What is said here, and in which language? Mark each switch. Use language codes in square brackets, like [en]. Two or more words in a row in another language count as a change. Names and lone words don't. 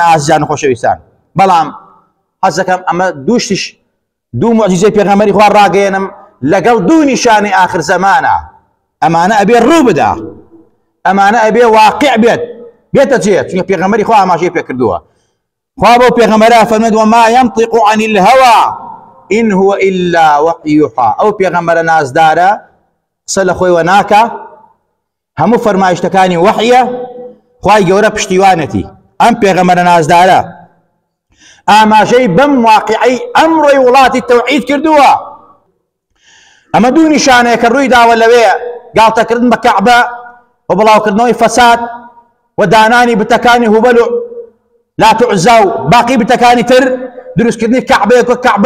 [ckb] ئازیزان و خۆشەویستان، بەڵام حەز دەکەم ئەمە دوو موعجیزەی پێغەمبەری خوا ڕاگەێنم لەگەڵ دوو نیشانەی ئاخر زەمانە. ئەمانە ئەبێ ڕوو بدا، ئەمانە ئەبێ واقع بێتە جێ، چونکە پێغەمبەری خوا ئاماژەی پێ کردووە. خوا بۆ پێغەمبەرە فەرمێت [ar] وما ينطق عن الهوى إن هو إلا وحي يوحى. [ckb] ئەو پێغەمبەرە نازدارە قسە لە خۆیەوە ناکە، هەموو فەرمایشتەکانی وحیە، خوای گەورە پشتیوانەتی. ئەم پێغەمبەرە نازدارە ئاماژەی بەم واقعەی ئەمڕۆی وڵاتی تەوحید کردووە. ئەمە دوو نیشانەیە کە ڕووی داوە لەوەیە: گاڵتەکردن بە کەعبە و بڵاوکردنەوەی فەساد و دانانی بتەکانی هوبەل و لات و عوزا و باقی بتەکانی تر، دروستکردنی کەعبەیەک وەک کەعبە.